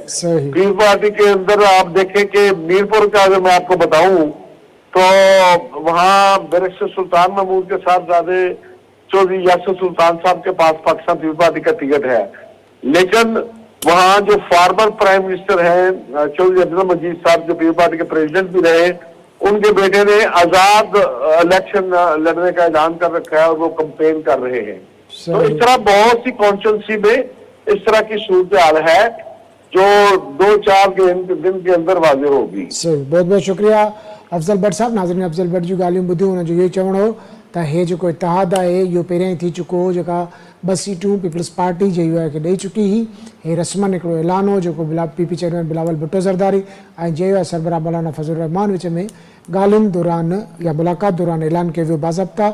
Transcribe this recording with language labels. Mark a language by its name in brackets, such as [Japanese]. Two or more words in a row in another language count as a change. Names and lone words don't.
[Urdu] پیپلز پارٹی کے اندر آپ دیکھیں کہ میرپور کا اگر میں آپ کو بتاؤں تو وہاں بیرسٹر سلطان محمود کے صاحب زادے چودھری یاسر سلطان صاحب کے پاس پاکستان پیپلز پارٹی کا ٹکٹ ہے, لیکن وہاں جو [English] former prime minister [Urdu] ہیں چودھری عبد المجید صاحب جو پیپلز پارٹی کے پریزیڈنٹ بھی رہے, ان کے بیٹے نے آزاد الیکشن لڑنے کا اعلان کر رکھا ہے اور وہ کمپین کر رہے ہیں. تو اس طرح بہت سی کانسٹیٹوئنسی میں اس طرح کی صورتحال ہے جو 2-4 دن کے اندر واضح ہوگی. صحیح, بہت بہت شکریہ افضل بٹ صاحب. [Sindhi] ناظرین افضل بٹ جی ॻाल्हियूं ॿुधियूं, हुन जो इहो चवणो हो त हे जेको इतिहाद आहे इहो पहिरियां ई थी चुको हो, जेका 2 सीटूं पीपल्स पार्टी जे यू आई खे ॾेई चुकी हुई. हे रस्मन हिकिड़ो ऐलान हो जेको पीपी चेयरमैन बिलावल भुट्टो ज़रदारी ऐं जे यू आई सरबराह मौलाना फज़ल रहमान विच में ॻाल्हियुनि दौरान या मुलाक़ात दौरान ऐलान कयो वियो बाज़ाब्ता.